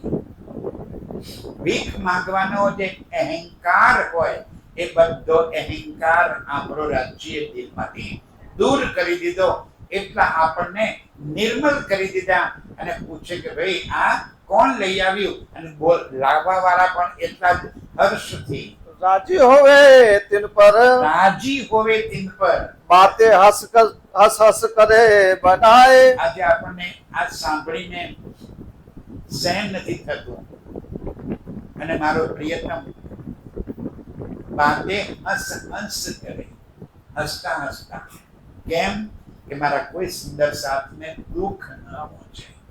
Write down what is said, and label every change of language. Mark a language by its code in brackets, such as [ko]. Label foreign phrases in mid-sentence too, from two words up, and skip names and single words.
[gu] ભીખ માંગવાનો જે અહંકાર હોય એ બધો અહંકાર આપણો રાજ્ય દિલમાંથી દૂર કરી દીધો. એટલા આપણને નિર્મલ કરી દીધા. અને પૂછે કે ભાઈ આ કોણ લઈ આવ્યું? અને બોલ લાવવા વાળા પણ એટલા જ હર્ષથી [hi] राजी होवे तिन पर राजी होवे तीन पर. बातें हंस हंस करे बनाए [gu] આજે આપણને આ સાંભળીને સહન નથી થતું. અને મારો પ્રિયતમ [hi] बाते हंस करे, [gu] હસતા હસતા. કેમ કે મારા કોઈ સુંદર સાથને દુઃખ ન પહોંચે.